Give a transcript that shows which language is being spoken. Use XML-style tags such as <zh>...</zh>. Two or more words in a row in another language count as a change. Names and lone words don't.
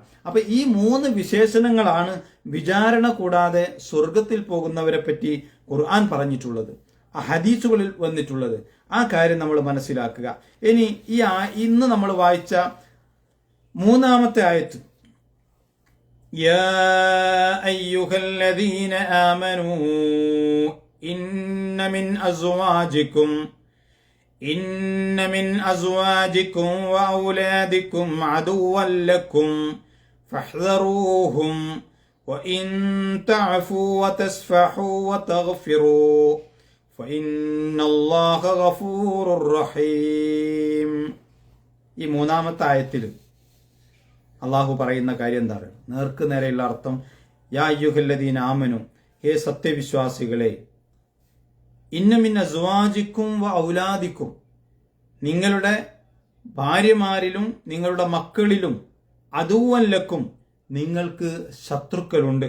<ml>അപ്പൊ ഈ 3 വിശേഷണങ്ങളാണ് വിചാരണ കൂടാതെ സ്വർഗത്തിൽ പോകുന്നവരെ പറ്റി ഖുർആൻ പറഞ്ഞിട്ടുള്ളത്, ഹദീസുകളിൽ വന്നിട്ടുള്ളത്. ആ കാര്യം നമ്മൾ മനസ്സിലാക്കുക. ഇനി ഇന്ന് നമ്മൾ വായിച്ച 3-ാമത്തെ ആയത്ത്,</ml> <ar>يا أيها الذين آمنوا إن من أزواجكم وأولادكم عدوا لكم فاحذروهم وإن تعفوا وتصفحوا وتغفروا فإن الله غفور رحيم.</ar> <ml>ഈ മൂന്നാമത്തെ ആയത്തിൽ അള്ളാഹു പറയുന്ന കാര്യം എന്താണ്? നേർക്ക് നേരെയുള്ള അർത്ഥം,</ml> <ar>يا أيها الذين آمنوا,</ar> <ml>ഹേ സത്യവിശ്വാസികളെ,</ml> <ar>إن من أزواجكم وأولادكم,</ar> <ml>നിങ്ങളുടെ ഭാര്യമാരിലും നിങ്ങളുടെ മക്കളിലും</ml> <ar>عدوا لكم,</ar> <ml>നിങ്ങൾക്ക് ശത്രുക്കളുണ്ട്.</ml>